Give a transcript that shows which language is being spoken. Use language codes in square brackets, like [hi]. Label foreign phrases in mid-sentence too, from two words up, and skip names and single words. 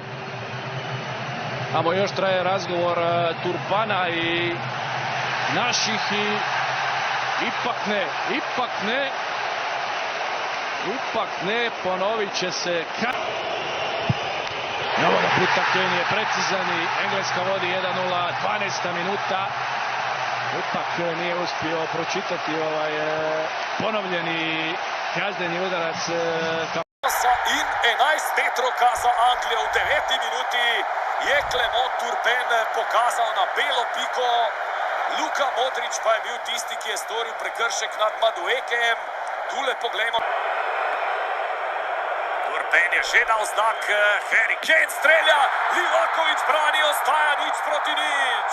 [hr] Amo još traje razgovor Turpana i naših i ipak ne, ponovit će se. Ovoga puta Kane je precizan i Engleska vodi 1:0, 12. minuta. Ipak nije uspio pročitati ovaj ponovljeni kazneni udarac. [sl] In 11 metroka za Anglijo v 9. minuti je Clement Turpin pokazal na belo piko. Luka Modrić pa je bil tisti, ki je storil prekršek nad Maduekem. Tule poglejmo. Turpin je že dal znak, Harry Kane strelja, Livaković brani, ostaja 0:0.